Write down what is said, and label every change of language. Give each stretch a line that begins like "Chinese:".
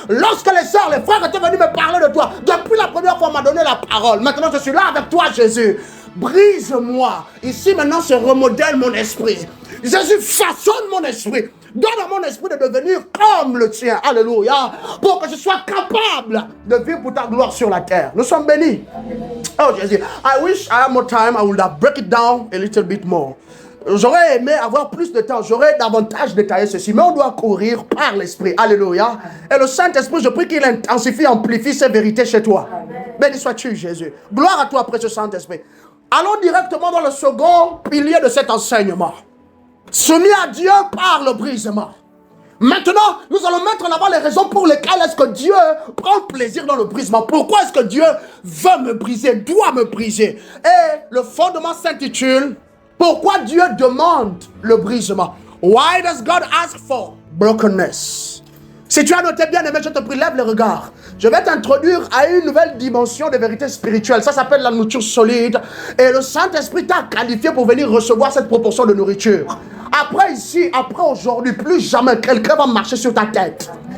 French: Lorsque les sœurs, les frères étaient venus me parler de toi, depuis la première fois, on m'a donné la parole. Maintenant, je suis là avec toi, Jésus. Brise-moi. Ici, maintenant, se remodèle mon esprit. Jésus, façonne mon esprit. Donne à mon esprit de devenir comme le tien. Alléluia. Pour que je sois capable de vivre pour ta gloire sur la terre. Nous sommes bénis. Oh, Jésus.
English: I wish I had more time. I would have break it down a little bit more.
French: J'aurais aimé avoir plus de temps, j'aurais davantage détaillé ceci, mais on doit courir par l'Esprit. Alléluia. Et le Saint-Esprit, je prie qu'il intensifie, amplifie ces vérités chez toi. Béni sois-tu, Jésus. Gloire à toi, précieux Saint-Esprit. Allons directement dans le second pilier de cet enseignement. Soumis à Dieu par le brisement. Maintenant, nous allons mettre en avant les raisons pour lesquelles est-ce que Dieu prend plaisir dans le brisement. Pourquoi est-ce que Dieu veut me briser, doit me briser? Et le fondement s'intitule « Pourquoi Dieu demande le brisement ?»
English: Why does God ask for brokenness?
French: Si tu as noté bien aimé, je te prie, lève les regards. Je vais t'introduire à une nouvelle dimension de vérité spirituelle. Ça s'appelle la nourriture solide. Et le Saint-Esprit t'a qualifié pour venir recevoir cette proportion de nourriture. Après ici, après aujourd'hui, plus jamais quelqu'un va marcher sur ta tête.